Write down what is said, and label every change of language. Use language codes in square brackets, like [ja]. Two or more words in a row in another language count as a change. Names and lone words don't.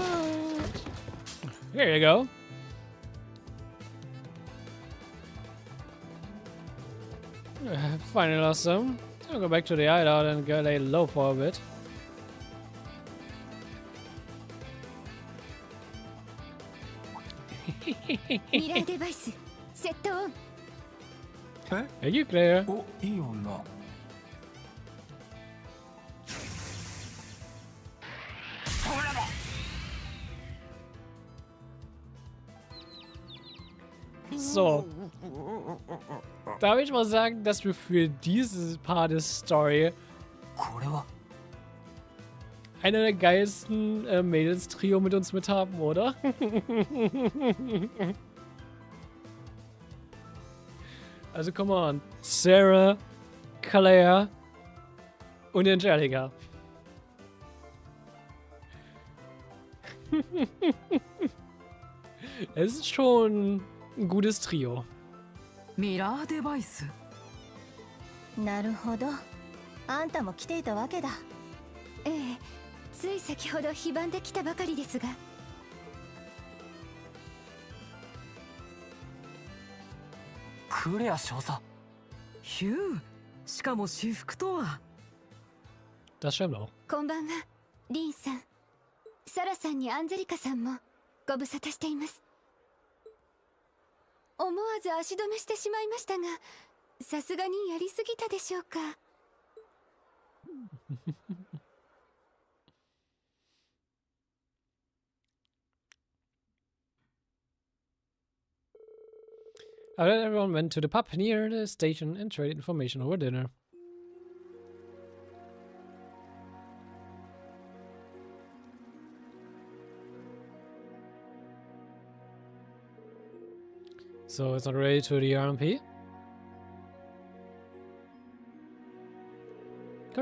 [en] Here you go. Finally lost some. I'll go back to the hideout and go lay low for a bit. Are you clear? [ja] Oh, いい女。 [en] So. [de] Darf ich mal sagen, dass wir für dieses Part der Story einer der geilsten Mädels-Trio mit uns mit haben, oder? Also, [en] come on. [de] Sarah, Claire und Angelica. Es ist schon ein gutes Trio. [ja] ミラーデバイス。なるほど。あんたも来ていたわけだ。ええ、つい先ほど非番で来たばかりですが。クレア少佐。ヒュー。しかも私服とは。 [de] Das stimmt auch. [ja] こんばんは、リンさん。サラさんにアンジェリカさんもご無沙汰しています。思わず足止めしてしまいましたが、さすがにやりすぎたでしょうか。 [en] Everyone went to the pub near the station and traded information over dinner. So it's not ready to the RMP?